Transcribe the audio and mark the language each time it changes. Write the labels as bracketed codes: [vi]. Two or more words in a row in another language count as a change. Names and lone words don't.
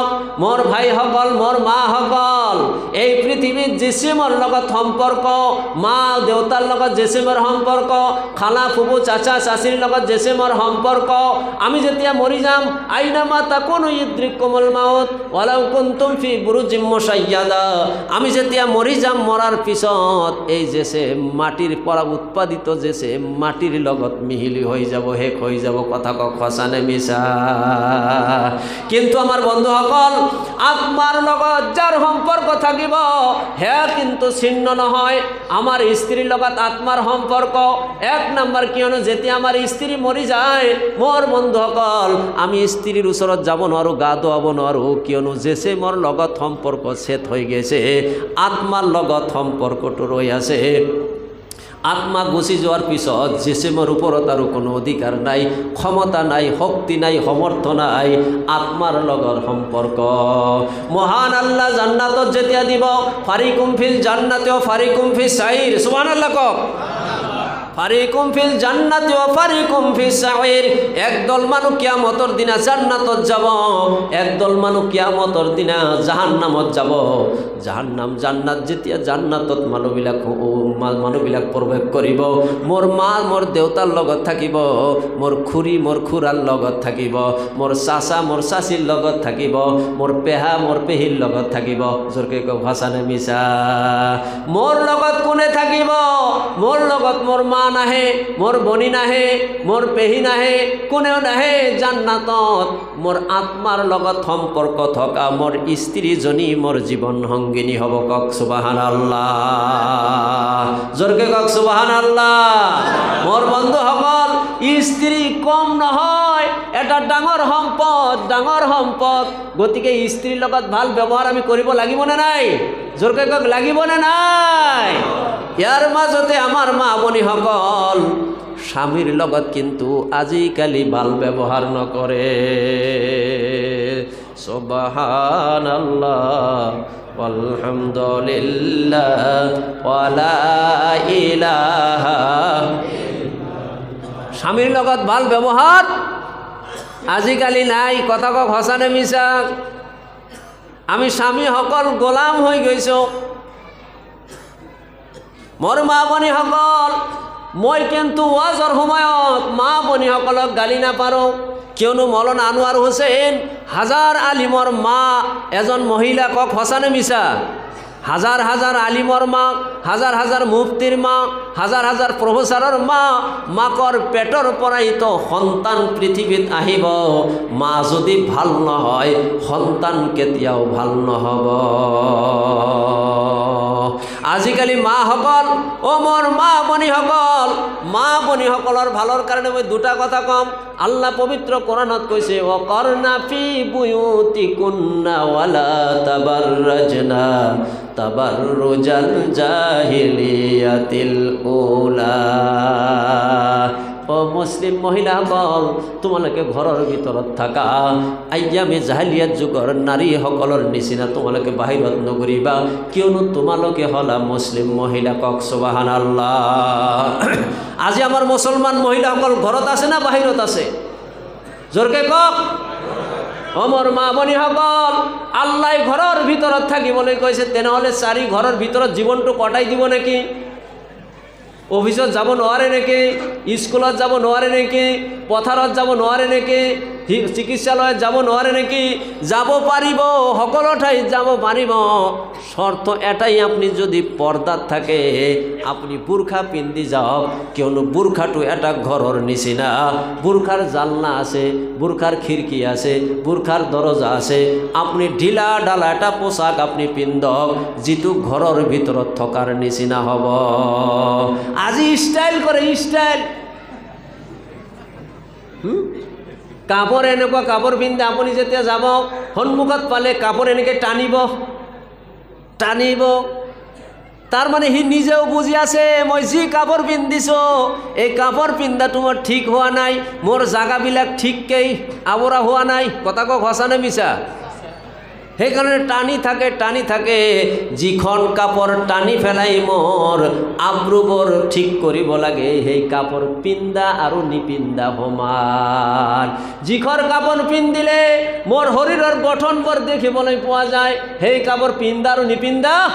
[as] মোর ভাইসকল, মোর মাসকল, এই পৃথিবীত জেসেমৰ লগত সম্পৰ্ক, মা দেউতাৰ লগত জেসেমৰ সম্পৰ্ক, খালা ফুবু চাচা চাচিৰ লগত জেসেমৰ সম্পৰ্ক। আমি যেতিয়া মৰি যাম, [ar] أينما تكونوا يدرككم الموت ولو كنتم في بروج مشيدة. [as] আমি যেতিয়া মৰি যাম, মৰাৰ পিছত এই জেসেম মাটিৰ পৰা উৎপাদিত জেসেম মাটির লগত মিহিলি হয়ে যাব, শেষ হয়ে যাব। কথা কক সঁচা নে মিছা? কিন্তু আমার বন্ধুসকল, আত্মার লগত যার সম্পর্ক থাকিব হে কিন্তু ছিন্ন নহয়। আমার স্ত্রীর লগত আত্মার সম্পর্ক এক নাম্বার, কিয়নো যেতিয়া আমার স্ত্রী মরি যায়, মোর বন্ধুসকল, আমি স্ত্রীর ওচৰত যাব নোৱাৰো, গা ধুৱাব নোৱাৰো, কিয়নো জেসেমৰ লগত সম্পর্ক ছেদ হৈ গৈছে, আত্মার লগত সম্পর্কটো ৰৈ আছে। আত্মা গুচি যাওয়ার পিছত জেসেমৰ ওপৰত আৰু কোনো অধিকার নাই, ক্ষমতা নাই, শক্তি নাই, সমর্থ নাই। আত্মার লগৰ সম্পর্ক মহান আল্লাহ জান্নাতত যেতিয়া দিব, [ar] فريق في الجنة وفريق في السعير. سبحان الله. কক فريق في الجنة وفريق في السعير. [as] একদল মানুষ কিয়ামতর দিনা জান্নাতত যাব, একদল মানুষ কিয়ামতর দিনা জাহান্নামত যাব। জাহান্নাম জান্নাত যেতিয়া জান্নাতত মানুহবিলাক প্ৰৱেশ কৰিব, মোর মা মোর দেউতার লগত থাকিব, মোর খুৰী মোর খুৰাৰ লগত থাকিব, মোর চাচা মোর চাচিৰ লগত থাকিব, মোর পেহা মোর পেহীৰ লগত থাকিব। জোৰকে কক সঁচা নে মিছা? মোর লগত কোনে থাকিব? মোর লগত মোর মা নাহে, মোর বনি নাহে, মোর পেহী নাহে, কোনেও নাহে জান্নাতত। মোর আত্মার লগত সম্পর্ক থকা মোর স্ত্রীজনী মোর জীবন সঙ্গিনী হব। কক সুবহানাল্লাহ। জোরকে কক সুবহানাল্লাহ। মোর বন্ধুসকল, স্ত্রী কম নহয়, এটা ডাঙৰ সম্পদ, ডাঙৰ সম্পদ। গতিকে স্ত্রীর লগত ভাল ব্যবহার আমি কৰিব লাগিব নে নাই? জোরকে কক লাগিব নে নাই? ইয়ার মাজতে আমার মা ভনীসকল স্বামীর লগত কিন্তু আজিকালি ভাল ব্যবহার নকৰে। [ar] سبحان الله الحمد لله ولا إله. [as] স্বামীর লগত ভাল ব্যবহার আজিকালি নাই। কথা কক সঁচা নে মিছা? আমি স্বামীসকল গোলাম হৈ গৈছোঁ। মোর মা ভনীসকল, মই কিন্তু ওয়াজৰ সময়ত মা ভনীসকলক গালি নাপাৰোঁ, কিয়নো মৌলানা আনোৱাৰ হোসেন হাজার আলিমৰ মা এজন মহিলা। কক সঁচা নে মিছা? হাজার হাজার আলিমৰ মা, হাজার হাজার মুফতির মা, হাজার হাজার প্রফেসরের মা। মাকৰ পেটৰ পৰাই তো সন্তান পৃথিবীত আহিব। মা যদি ভাল নহয়, সন্তান কেতিয়াও ভাল নহব। আজিকালি মাসকল, ও মোর মা ভনীসকল, মা ভনীসকলৰ ভালৰ কাৰণে মই দুটা কথা কম। আল্লাহ পবিত্র কোরআনত কৈছে, [ar] وقرن في بيوتكن ولا تبرجن تبرج الجاهلية الأولى. [as] ও মুসলিম মহিলাসকল, তোমালোকে ঘৰৰ ভিতৰত থাকা, আয়ামে জাহিলিয়াত যুগৰ নাৰীসকলৰ নিচিনা তোমালোকে বাহিৰত নঘূৰিবা, কিয়নো তোমালোকে হলা মুসলিম মহিলা। কক সুবহানাল্লাহ। আজি আমাৰ মুছলমান মহিলাসকল ঘৰত আছে না বাহিৰত আছে? জোরকে কক অমর মা বনি সকল আল্লাহ ঘরের ভিতৰত থাকি বলে কৈছে তেনেহলে চারি ঘরের ভিতৰত জীবনটো কটাই দিব নাকি অফিসত যাব নোৱাৰে নেকি স্কুলত যাব নোৱাৰে নেকি পথাৰত যাব নোৱাৰে নেকি চিকিৎসালয়ত যাব নোৱাৰে নেকি যাব পাৰিব সকলো ঠাইত যাব পাৰিব শর্ত এটাই আপনি যদি পর্দাত থাকে আপনি বুরখা পিন্ধি যাওক কিয়নো বুরখাটো এটা ঘৰৰ নিচিনা বুরখার জালনা আছে বুরখার খিড়কি আছে বুরখার দরজা আছে আপনি ঢিলা ডালা এটা পোশাক আপনি পিন্ধক যিটো ঘৰৰ ভিতৰত থকাৰ নিচিনা হ'ব আজি স্টাইল করে স্টাইল কাপড় এনেকুৱা কাপড় পিন্ধে আপুনি যেতিয়া যাব সন্মুখত পালে কাপড় এনেকৈ টানিব তার মানে সি নিজেও বুঝি আছে মই যি কাপড় পিন্ধিছো এই কাপড় পিন্ধাটো মোৰ ঠিক হোৱা নাই মোৰ জাগাবিলাক ঠিককৈ আৱৰা হোৱা নাই কথা কক সঁচা নে মিছা সেইকাৰণে টানি থাকে যিখন কাপড় টানি ফেলাই মোৰ আব্ৰুবোৰ ঠিক কৰিব লাগে সেই কাপড় পিন্ধা আৰু নিপিন্ধা সমান যিখন কাপড় পিন্ধিলে মোৰ শৰীৰৰ গঠনবোৰ দেখিবলৈ পোৱা যায় সেই কাপড় পিন্ধা আৰু নিপিন্ধা